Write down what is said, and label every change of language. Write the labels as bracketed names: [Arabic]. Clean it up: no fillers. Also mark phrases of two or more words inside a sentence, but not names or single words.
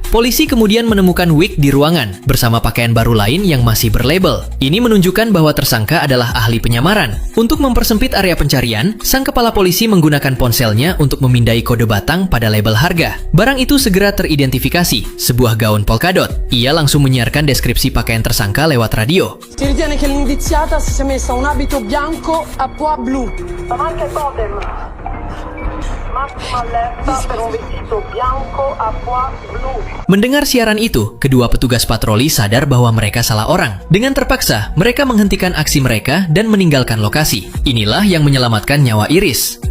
[Indonesian] Polisi kemudian menemukan wig di ruangan, bersama pakaian baru lain yang masih berlabel. Ini menunjukkan bahwa tersangka adalah ahli penyamaran. Untuk mempersempit area pencarian, sang kepala polisi menggunakan ponselnya untuk memindai kode batang pada label harga. Barang itu segera teridentifikasi, sebuah gaun polkadot. Ia langsung menyiarkan deskripsi pakaian tersangka lewat radio. [Italian] Si ritiene che l'indiziata si sia messa un abito bianco a pois blu. Ma anche totem. Massima allerta per un vestito bianco a pois blu. [Indonesian] Mendengar siaran itu, kedua petugas patroli sadar bahwa mereka salah orang. Dengan terpaksa, mereka menghentikan aksi mereka dan meninggalkan lokasi. Inilah yang menyelamatkan nyawa Iris.